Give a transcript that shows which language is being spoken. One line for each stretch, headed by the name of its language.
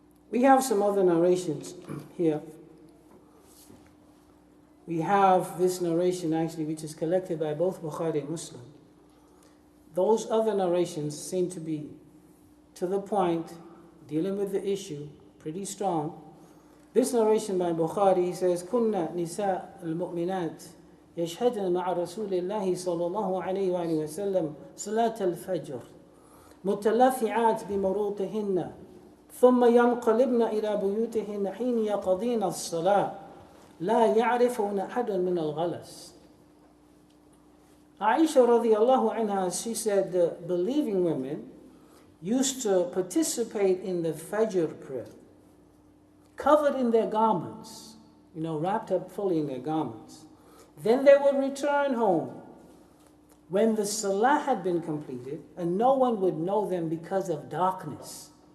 English: We have some other narrations here. We have this narration actually, which is collected by both Bukhari and Muslim. Those other narrations seem to be to the point, dealing with the issue, pretty strong. This narration by Bukhari, he says,
Arabic: كُنَّا نِسَاء الْمُؤْمِنَاتِ يشهدن مع رسول الله صلى الله عليه وآله وسلم صلاة الفجر متلفعات بمروطهن ثم ينقلبن إلى بيوتهن حين يقضين الصلاة لا يعرفون أحد من الغلس.
English: Aisha radiallahu anha, she said the believing women used to participate in the Fajr prayer, covered in their garments, wrapped up fully in their garments. Then they would return home when the Salah had been completed, and no one would know them because of darkness.